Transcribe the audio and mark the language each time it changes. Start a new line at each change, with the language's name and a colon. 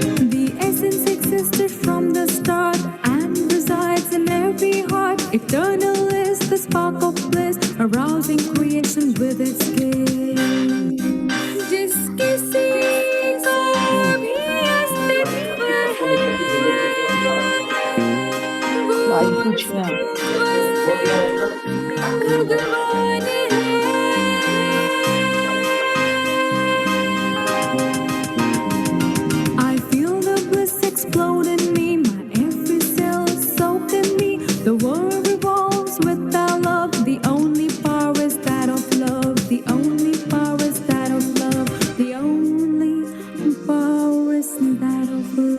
English: The essence existed from the start and resides in every heart. Eternal is the spark of bliss, arousing creation with its gaze.
Hindi: जिसकी सीखा भी अस्तित्व है, वो भगवान है।
English: I feel the bliss explode in me, my every cell is soaked in me. The world revolves without love, the only power is that of love. The only power is that of love. The only power is that of